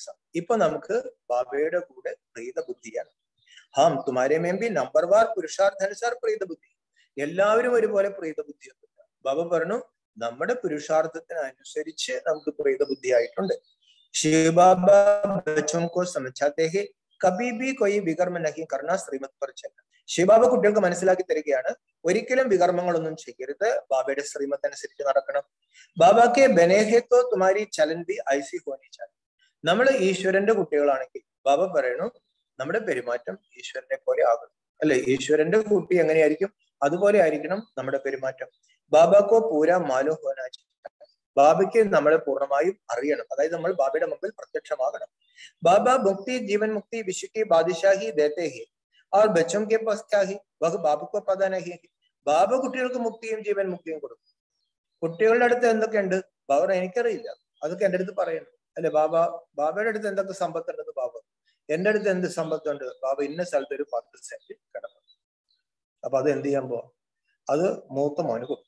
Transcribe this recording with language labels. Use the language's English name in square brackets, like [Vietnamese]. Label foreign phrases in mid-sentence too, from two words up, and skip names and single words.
[Malayalam] ഇപ്പൊ നമുക്ക് ബാബയുടെ കൂടെ പ്രീത ബുദ്ധിയാണ്. [Hindi] हम तुम्हारे में भी नंबर वार पुरुषार्थानुसार प्रीत बुद्धि. [Malayalam] എല്ലാവരും ഒരുപോലെ പ്രീത ബുദ്ധി ഒന്നുമില്ല. ബാബ പറഞ്ഞു നമ്മുടെ പുരുഷാർത്ഥത്തിനനുസരിച്ച് നമുക്ക് പ്രീത ബുദ്ധി ആയിട്ടുണ്ട്. [Hindi] ശിവബാബ ബച്ചോं को समझाते हैं कभी भी कोई विकर्म नहीं करना श्रीमत पर चलना. [Malayalam] ശിവബാബ കുട്ടികൾക്ക് മനസ്സിലാക്കി തരികയാണ് ഒരിക്കലും വികർമ്മങ്ങളൊന്നും ചെയ്യരുത്, ബാബയുടെ ശ്രീമത്ത് അനുസരിച്ച് നടക്കണം. [Hindi] बाबा के बने हैं तो तुम्हारी चलन भी ऐसी होनी चाहिए. [Malayalam] നമ്മൾ ഈശ്വരന്റെ കുട്ടികളാണെങ്കിൽ ബാബ പറയണു നമ്മുടെ പെരുമാറ്റം ഈശ്വരനെ പോലെ ആകണം. അല്ലെ? ഈശ്വരന്റെ കുട്ടി എങ്ങനെയായിരിക്കും അതുപോലെ ആയിരിക്കണം നമ്മുടെ പെരുമാറ്റം. [Hindi] बाबा को पूरा मालूम होना चाहिए. [Malayalam] ബാബയ്ക്ക് നമ്മളെ പൂർണ്ണമായും അറിയണം, അതായത് നമ്മൾ ബാബയുടെ മുമ്പിൽ പ്രത്യക്ഷമാകണം. [Hindi] बाबा मुक्ति जीवन मुक्ति विश्व की बादशाही देते हैं और बच्चों के पास क्या है वह बाबा को पता नहीं है. [Malayalam] ബാബ കുട്ടികൾക്ക് മുക്തിയും ജീവൻ മുക്തിയും കൊടുക്കും. കുട്ടികളുടെ അടുത്ത് എന്തൊക്കെയുണ്ട് ബാബ എനിക്കറിയില്ല, അതൊക്കെ എൻ്റെ അടുത്ത് പറയണം അല്ലെ. ബാബയുടെ അടുത്ത് എന്തൊക്കെ സമ്പത്തുണ്ടെന്ന് ബാബ, എൻ്റെ അടുത്ത് എന്ത് സമ്പത്തുണ്ട് ബാബ, ഇന്ന സ്ഥലത്ത് ഒരു 10 സെന്റ് കിടക്കും. അപ്പൊ അത് എന്ത് ചെയ്യാൻ പോവാ, അത് മൂത്ത മോന് കൊടുക്കും.